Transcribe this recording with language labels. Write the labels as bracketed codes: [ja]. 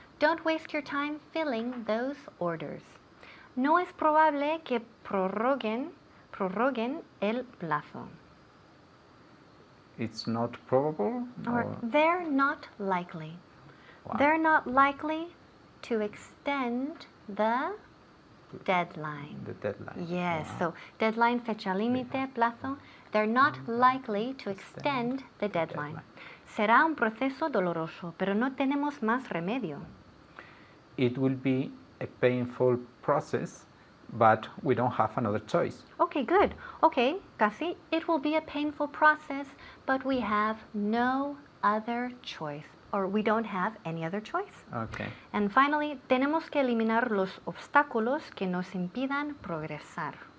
[en] Don't waste your time filling those orders. [es] No es probable que prorroguen el plazo. [en] It's not probable. Or they're not likely. Wow. They're not likely to extend the deadline. The deadline. Yes, Wow. so deadline, [es] fecha límite, plazo. [en] They're not likely to extend the deadline. [es] Será un proceso doloroso, pero no tenemos más remedio. [en] It will be a painful process, but we don't have another choice. Okay, good. Okay, casi. It will be a painful process, but we have no other choice. Or we don't have any other choice. Okay. And finally, [es] tenemos que eliminar los obstáculos que nos impidan progresar.